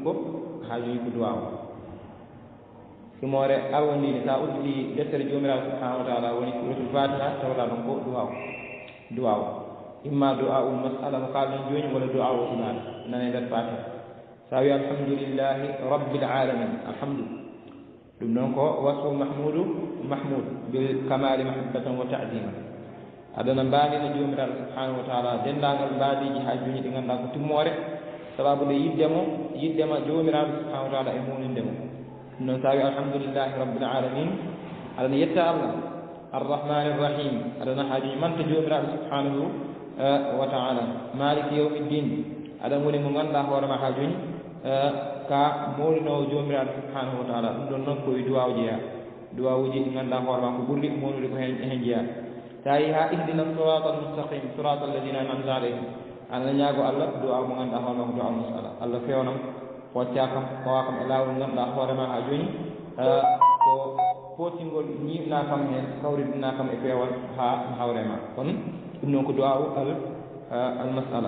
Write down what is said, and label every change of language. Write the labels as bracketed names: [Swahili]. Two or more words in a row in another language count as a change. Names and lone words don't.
[Fula] ko hajuji ko duwaw simore arwondini sa udditi deftere jomiraɗo [Arabic] سبحانه وتعالى [Fula] woni [Arabic] سورة الفاتحة [Fula] tawɗa ɗum ko duwaw imma [Arabic] دعاء المسألة [Fula] mo kalɗen joni walla [Arabic] دعاء العبادة [Fula] nane nder fatiha sa wi [Arabic] الحمد لله رب العالمين [Fula] alhamdu ɗum noon ko [Arabic] وصف المحمود بالكمال محبة وتعظيما [Fula] aɗana mbaɗina jomiraɗo [Arabic] سبحانه وتعالى [Fula] dendagal mbaadiji hajuji ɗi ganduɗa ko timmore sababu nde yiddema jomiraɗo [Arabic] سبحانه وتعالى [Fula] e munindemo ɗum noon sa wi [Arabic] الحمد لله رب العالمين [Fula] aɗana yetta Allah [Arabic] الرحمن الرحيم [Fula] aɗana hajuji manta jomiraɗo [Arabic] سبحانه وتعالى مالك يوم الدين [Fula] aɗan woni mo ganduɗa hoorema hajuji ka mawlinowo jomiraɗo [Arabic] سبحانه وتعالى [Fula] ɗum ɗon noon koye duwaw jeeya duwawuji ɗi ganduɗa hoorema ko ɓurɗi mawnude ko hen jeeya sa yi ha [Arabic] اهدنا الصراط المستقيم صراط الذين أنعمت عليهم [Fula] aɗana ñaago Allah duwaw mo ganduɗa hoorema ko duwaw masala Allah fewnam hoccakam kowakam e lawol ganduɗa hoorema ha joni ko potingol ñiɓna kam hen kawridina kam e peewal ha hawrema kono ɗum noon ko duwaw al masala.